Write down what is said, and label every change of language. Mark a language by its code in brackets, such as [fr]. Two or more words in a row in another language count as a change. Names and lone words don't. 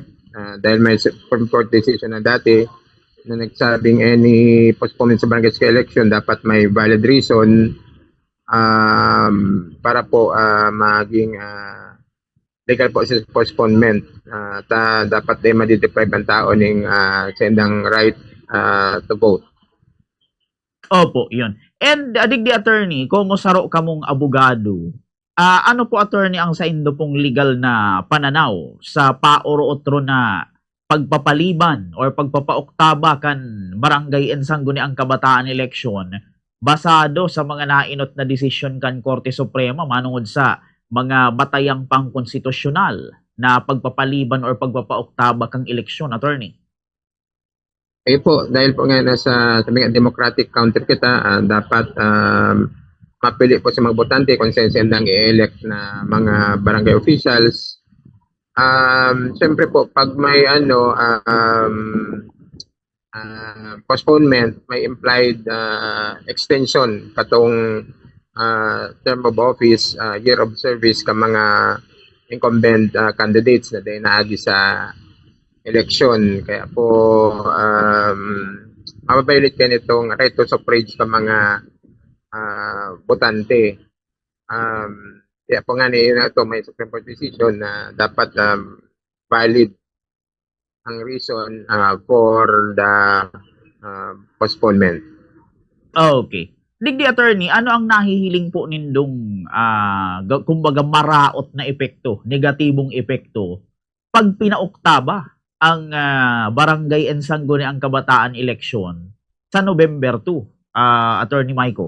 [tl] Dahil may [en] Supreme Court decision [tl] na dati na nagsabing [en] any postponement [tl] sa barangay election dapat may [en] valid reason [tl] para po maging legal po sa postponement. Dapat din madideprive ang tao ng sendang [en] right to vote. [tl] Opo, yun. [bik] And digdi Attorney, kung saro ka mong abogado, ano po, Attorney, ang sa indo pong legal na pananaw sa paoro-otro na pagpapaliban or pagpapauktaba kan Barangay and Sangguniang Kabataan election basado sa mga nainot na desisyon kan Korte Suprema manungod sa mga batayang pangkonstitusyonal na pagpapaliban or pagpapauktaba kang eleksyon, Attorney? Po, dahil po nga nasa [en] democratic country [bik] kita, dapat mapili po sa mga botante kung sendang i-elect na mga barangay officials. Siyempre po, pag may postponement, may [en] implied extension [bik] katong [en] term of office, year of service [bik] ka mga [en] incumbent candidates [bik] na din naagi sa election. Kaya po, mababaylit ka nitong [en] right to suffrage [bik] sa mga botante. Kaya po nga ito may [en] Supreme Court decision [bik] na dapat valid ang [en] reason for the postponement. [bik] Okay. Digdi Attorney, ano ang nahihiling po nindong kumbaga maraot na epekto, negatibong epekto pag pinauktaba ang Barangay and Sangguniang Kabataan election sa November 2, Attorney Michael?